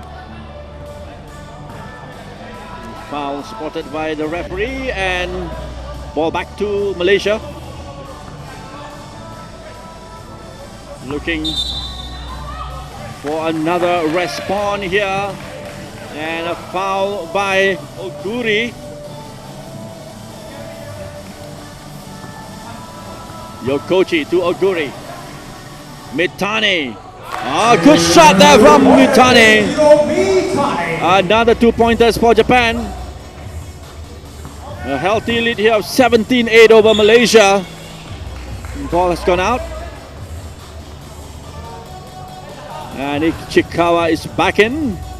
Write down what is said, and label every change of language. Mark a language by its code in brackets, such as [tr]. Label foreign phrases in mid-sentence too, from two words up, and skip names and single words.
[en] Foul spotted by the referee and ball back to Malaysia. Looking for another respawn here. And a foul by Oguri. Yokochi to Oguri. Mitani. Good shot there from Mitani. Another 2 pointers for Japan. A healthy lead here of 17-8 over Malaysia. The ball has gone out. And Ichikawa is back in.